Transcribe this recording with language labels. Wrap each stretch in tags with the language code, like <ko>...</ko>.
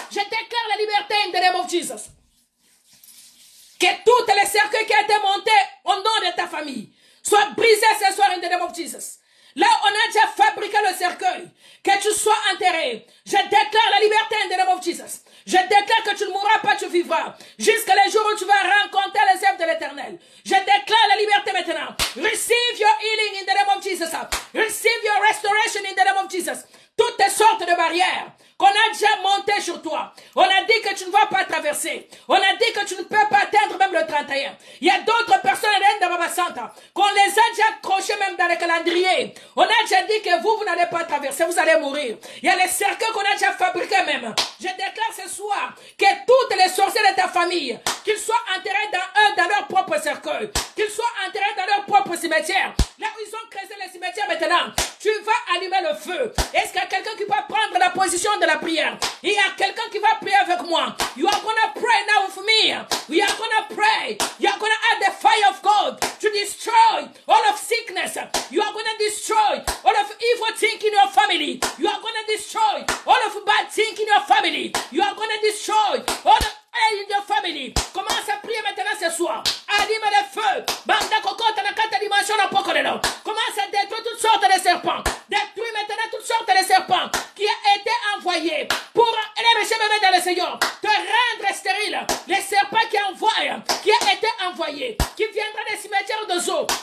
<fr>Je déclare la liberté</fr> <en>in the name of Jesus.</en> <fr>Que toutes les cercueils qui ont été montés au nom de ta famille soient brisés ce soir in the name of Jesus. Là, on a déjà fabriqué le cercueil. Que tu sois enterré. Je déclare la liberté</fr> <en>in the name of Jesus.</en> <fr>Je déclare que tu ne mourras pas, tu vivras. Jusqu'à les jours où tu vas rencontrer les œuvres de l'Éternel. Je déclare la liberté maintenant.</fr> <en>Receive your healing in the name of Jesus. Receive your restoration in the name of Jesus.</en> <fr>Toutes sortes de barrières qu'on a déjà montées sur toi. On a dit que tu ne vas pas traverser. On a dit que tu ne peux pas atteindre même le 31. Il y a d'autres personnes dans Baba Santa qu'on les a déjà accrochées même dans le calendrier. On a déjà dit que vous n'allez pas traverser, vous allez mourir. Il y a les cercueils qu'on a déjà fabriqués même. Je déclare ce soir que toutes les sorciers de ta famille, qu'ils soient enterrés dans leur propre cercueil, qu'ils soient enterrés dans leur propre cimetière. Là où ils ont creusé les cimetières maintenant, tu vas allumer le feu. Est-ce qu'il y a quelqu'un qui va prendre la position de la prière? Il y a quelqu'un qui va prier avec moi.</fr> <en>You are gonna pray now with me. We are gonna pray. You are gonna add the fire of God to destroy all of sickness. You are gonna destroy all of evil thinking in your family. You are gonna destroy all of bad thinking in your family. You are gonna destroy all of in your family.</en> <fr>Commence à prier maintenant ce soir. Allume le feu.</fr> <ln>Banda cocotte na quatre dimensions na pokolelo.</ln> <fr>Commence à détruire toutes sortes de serpents. Détruis maintenant toutes sortes de serpents qui ont été envoyés pour les méchants bébés dans le Seigneur. Te rendre stérile. Les serpents qui ont été envoyés, qui viendront des cimetières de zoo.</fr>